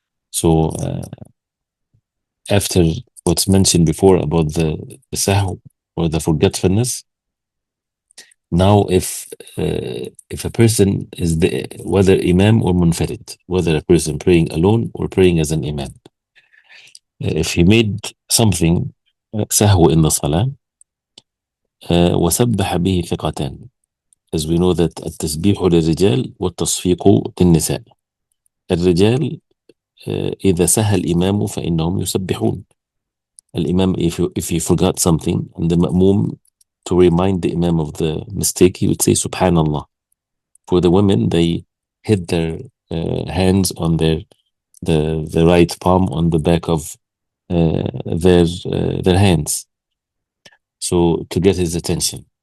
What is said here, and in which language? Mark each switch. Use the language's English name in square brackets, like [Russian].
[English] So after what's mentioned before about the sahw or the forgetfulness, now if a person is whether imam or munfarid, whether a person praying alone or praying as an imam, if he made something sahw in the salah, [Arabic] وسبح به ثقتان, [English] as we know that [Arabic] التسبيح للرجال والتصفيق للنساء. الرجال إذا سهى الإمام فإنهم يسبحون. [English] الإمام, if he forgot something, and the ma'mum, to remind the imam of the mistake, he would say subhanallah. For the women, they hit their hands on the right palm on the back of their hands, so to get his attention.